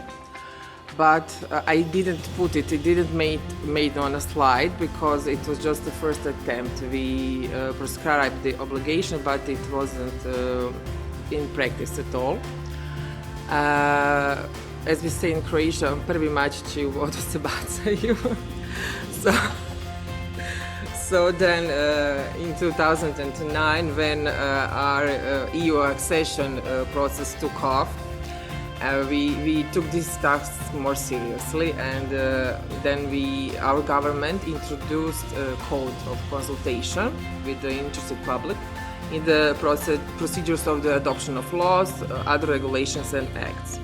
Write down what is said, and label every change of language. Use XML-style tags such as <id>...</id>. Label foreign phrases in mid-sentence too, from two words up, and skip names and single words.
<en>But I didn't put it didn't made on a slide because it was just the first attempt. We prescribed the obligation, but it wasn't in practice at all. As we say in Croatia,</en> <hr>prvi mačići u vodu se bacaju.</hr> <en>So then in 2009, when our EU accession process took off, we took this task more seriously, and then our government introduced a code of consultation with the interested public in the procedures of the adoption of laws, other regulations and acts.</en>